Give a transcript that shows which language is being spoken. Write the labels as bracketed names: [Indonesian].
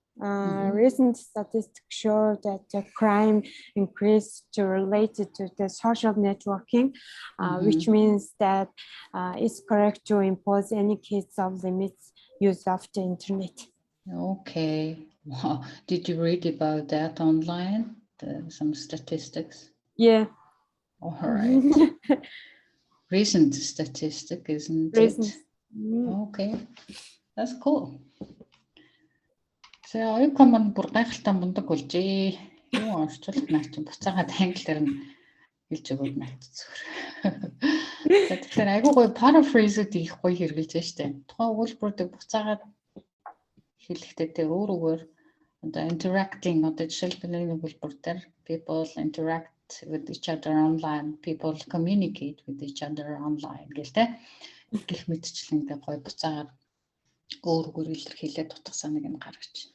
[English] Recent statistics show that the crime increased related to the social networking, which means that it's correct to impose any case of limits use of the internet. Okay. Wow. Did you read about that online? Some statistics? Yeah. All right. Recent statistic, isn't it? Okay. That's cool. [Mongolian] За оюука маань бүр гайхалтай мундаг болжээ. Юу орчуулах наа чи буцаагаад англиар нь хэлж өгөөд надцсгэр. За тэгэхээр айгүй гоё paraphrase-д их гоё хэрэгжилж байна штэ. Тухайн өгүүлбэрүүдийг буцаагаад хэлэхдээ тэ өөрөөр одоо interacting одоо жишээлбэл нэг өгүүлбэр дээр [English] people interact with each other online, [Mongolian] people communicate with each other online гэлтэй. Гэх мэтчлэн ингээ гоё буцаагаад өөрөөр илэрхийлээд утгасаа нэг юм гаргаж.